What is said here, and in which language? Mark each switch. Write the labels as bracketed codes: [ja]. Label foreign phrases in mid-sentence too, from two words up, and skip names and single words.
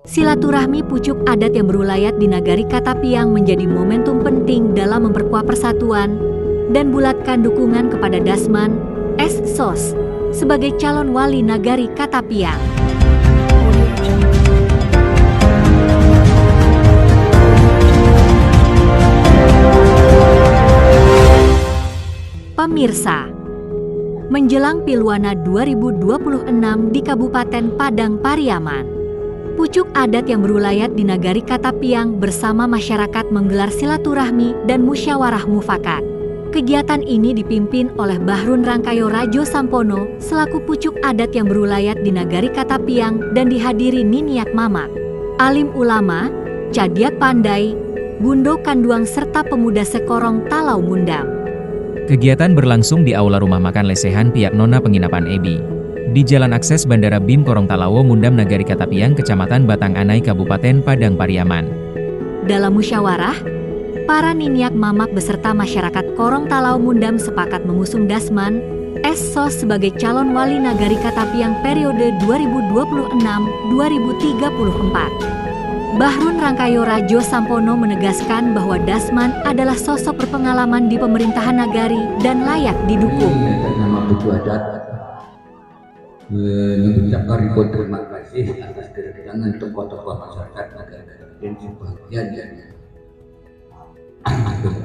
[id] Silaturahmi pucuk adat yang berulayat di Nagari Katapiang menjadi momentum penting dalam memperkuat persatuan dan bulatkan dukungan kepada Dasman S. Sos sebagai calon wali Nagari Katapiang. Pemirsa, menjelang Pilwana 2026 di Kabupaten Padang Pariaman, pucuk adat yang berulayat di Nagari Katapiang bersama masyarakat menggelar silaturahmi dan musyawarah mufakat. Kegiatan ini dipimpin oleh Bahrun Rangkayo Rajo Sampono selaku pucuk adat yang berulayat di Nagari Katapiang dan dihadiri Niniak Mamak, alim ulama, Cadiak Pandai, Bundo Kanduang serta pemuda Sekorong Talau Mundam. Kegiatan berlangsung di Aula Rumah Makan Lesehan pihak Nona Penginapan Ebi, di Jalan Akses Bandara BIM Korontalawo Mundam Nagari Katapiang, Kecamatan Batang Anai, Kabupaten Padang Pariaman. Dalam musyawarah, para Niniak Mamak beserta masyarakat Korontalawo Mundam sepakat mengusung Dasman S. Sos sebagai calon wali Nagari Katapiang periode 2026-2034. Bahrun Rangkayo Rajo Sampono menegaskan bahwa Dasman adalah sosok berpengalaman di pemerintahan nagari dan layak didukung. Nama pucuk adat mengucapkan ribuan terima kasih atas kedatangan tokoh-tokoh masyarakat Nagari Katapiang sebagian dari anggota